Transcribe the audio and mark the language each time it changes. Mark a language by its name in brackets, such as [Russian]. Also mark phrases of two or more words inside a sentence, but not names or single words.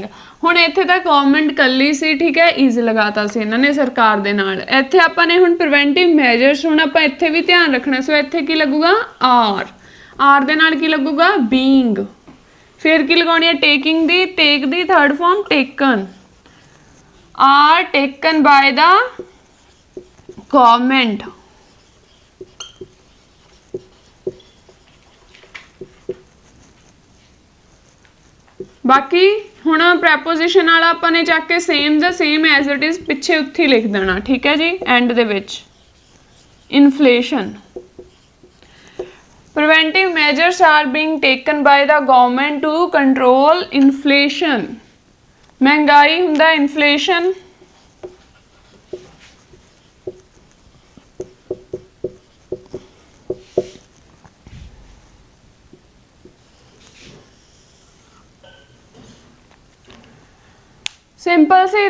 [Punjabi] ਹੁਣ ਇੱਥੇ ਤਾਂ ਗਵਰਨਮੈਂਟ ਕੱਲੀ ਸੀ, ਠੀਕ ਹੈ, ਇਜ਼ ਲਗਾਤਾ ਸੀ ਇਹਨਾਂ ਨੇ, ਸਰਕਾਰ ਦੇ ਨਾਲ। ਇੱਥੇ ਆਪਾਂ ਨੇ ਹੁਣ [English] preventive measures, [Punjabi] ਹੁਣ ਆਪਾਂ ਇੱਥੇ ਵੀ ਧਿਆਨ ਰੱਖਣਾ। ਸੋ ਇੱਥੇ ਕੀ ਲੱਗੂਗਾ, ਆਰ ਦੇ ਨਾਲ ਕੀ ਲੱਗੂਗਾ, ਬੀਇੰਗ। ਫਿਰ ਕੀ ਲਗਾਉਣੀ ਹੈ, ਟੇਕਿੰਗ ਦੀ, ਟੇਕ ਦੀ [English] third form taken, are taken by the government। [Punjabi] ਬਾਕੀ ਹੁਣ ਪ੍ਰੈਪੋਜੀਸ਼ਨ ਵਾਲਾ ਆਪਾਂ ਨੇ ਚੱਕ ਕੇ ਸੇਮ ਦਾ ਸੇਮ [English] as it is [Punjabi] ਪਿੱਛੇ ਉੱਥੇ ਲਿਖ ਦੇਣਾ, ਠੀਕ ਹੈ ਜੀ, ਐਂਡ ਦੇ ਵਿੱਚ। [English] ਇਨਫਲੇਸ਼ਨ, preventive measures are being taken by the government to control inflation। [Punjabi] ਮਹਿੰਗਾਈ ਹੁੰਦਾ ਇਨਫਲੇਸ਼ਨ। ਸਿੰਪਲ ਸੀ।